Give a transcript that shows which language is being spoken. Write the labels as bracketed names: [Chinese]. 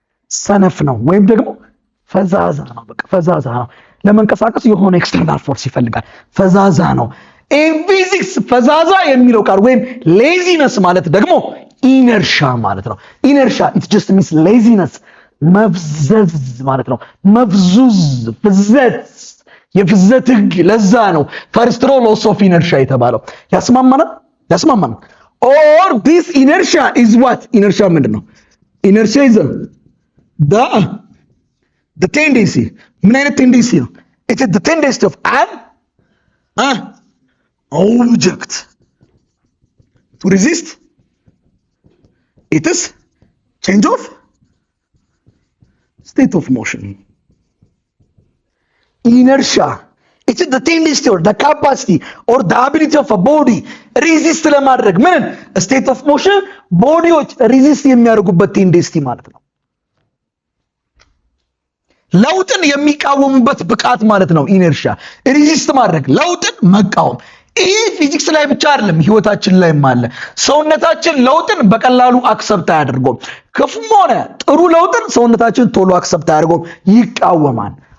[Amharic] ሰነፍ ነው ወይም ደግሞ ፈዛዛ ነው። በቃ ፈዛዛ ነው። ለመንቀሳቀስ የሆነ ኤክስተርናል ፎርስ ይፈልጋል። ፈዛዛ ነው። ፊዚክስ ፈዛዛ የሚለው ቃል ወይም ሌዚነስ ማለት ደግሞ ኢነርሻ ማለት ነው። [English] ኢነርሻ ኢት ጀስት ሚንስ ሌዚነስ፣ [Amharic] መፍዘዝ ማለት ነው። መፍዙዝ፣ ፍዘት፣ የፍዘት ህግ። ለዛ ነው ፈርስት ሎስ ኦፍ ኢነርሻ የተባለው። ያስማማናል? ያስማማናል። [English] ኦር ዲስ ኢነርሻ ኢዝ ዋት? [Amharic] ኢነርሻ ምንድን ነው? [English] ኢነርሻ ኢዝ the tendency. [Amharic] ምን አይነት ቴንደንሲ ነው? [English] it is the tendency of an object to resist it is change of state of motion. Inertia, it is the tendency or the capacity or the ability of a body resist [Amharic] ለማድረግ ምን [English] state of motion ቦዲዎች resist [Amharic] የሚያደርጉበት ቴንደንሲ ማለት ነው። ለውጥን የሚቃወሙበት ብቃት ማለት ነው። ኢነርሻ ሪዚስት ማድረግ፣ ለውጥን መቃወም። ይሄ ፊዚክስ ላይ ብቻ አይደለም፣ ህይወታችን ላይም አለ። ሰውነታችን ለውጥን በቀላሉ አክሰፕት አያደርገውም። ክፉም ሆነ ጥሩ ለውጥን ሰውነታችን ቶሎ አክሰፕት አያደርገውም፣ ይቃወማል፣